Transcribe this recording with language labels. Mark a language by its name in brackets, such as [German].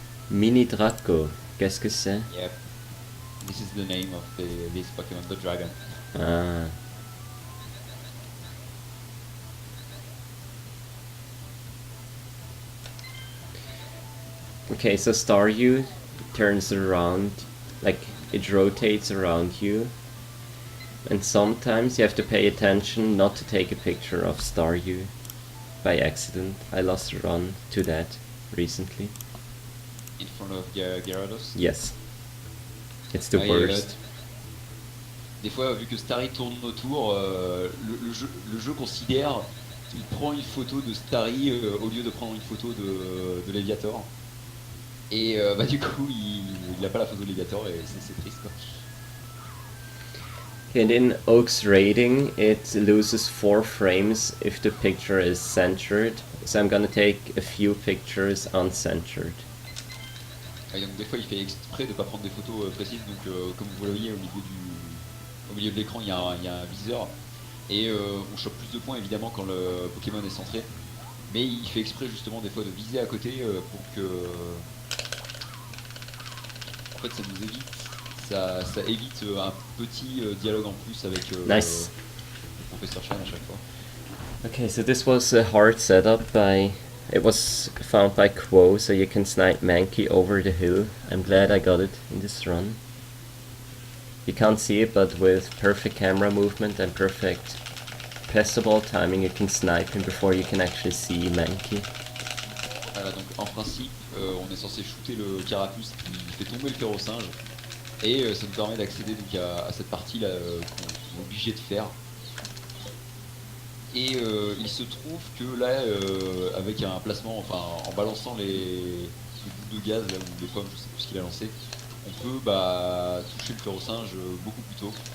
[French] Mini Draco, qu'est-ce que c'est? [English] Yep. This is the name of this Pokémon, the dragon. Ah. Okay, so Staryu turns around, like it rotates around you, and sometimes you have to pay attention not to take a picture of Staryu by accident. I lost a run to that recently. In front of Gyarados. Yes. It's the Ah, worst. [French] Des fois, vu que Starry tourne autour, le jeu considère qu'il prend une photo de Starry au lieu de prendre une photo de Léviator. Et bah, du coup, il a pas la photo de Léviator et c'est triste quoi. [English] And in Oak's rating, it loses 4 frames if the picture is centered. So I'm gonna take a few pictures uncentered. [French] Et donc des fois, il fait exprès de pas prendre des photos précises. Donc comme vous le voyez au milieu de l'écran, il y a un viseur. Et on chope plus de points évidemment quand le Pokémon est centré. Mais il fait exprès justement des fois de viser à côté pour que... En fait ça nous évite, ça évite un petit dialogue en plus avec [English] Nice. [French] le professeur Chan à chaque fois. [English] Okay, so this was a hard setup it was found by Quo, so you can snipe Mankey over the hill. I'm glad I got it in this run. You can't see it, but with perfect camera movement and perfect Pestoball timing, you can snipe him before you can actually see Mankey. [French] Voilà, donc en principe, on est censé shooter le carapuce qui fait tomber le ferro-singe. Et ça nous permet d'accéder donc à cette partie là qu'on est obligé de faire. Et il se trouve que là, avec un placement, enfin en balançant les boules de gaz là, ou les pommes, je sais plus ce qu'il a lancé, on peut toucher le ferro-singe beaucoup plus tôt.